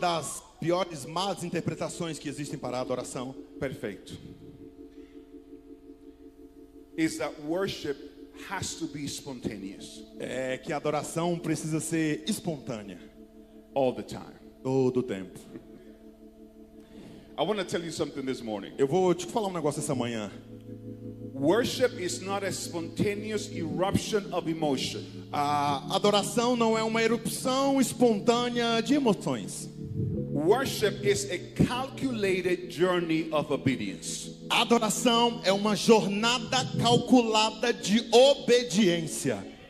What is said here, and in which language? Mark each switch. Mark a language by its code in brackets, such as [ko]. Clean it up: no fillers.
[pt] das piores más interpretações que existem para a adoração, Perfeito. [en] Is that worship has to be spontaneous [pt] é que a adoração precisa ser espontânea [en] all the time. [pt] todo o tempo. [en] I want to tell you something this morning. [pt] Eu vou te falar um negócio essa manhã. [en] Worship is not a spontaneous eruption of emotion. [pt] A adoração não é uma erupção espontânea de emoções. [en] Worship is a calculated journey of obedience. [pt] A adoração é uma jornada calculada de obediência.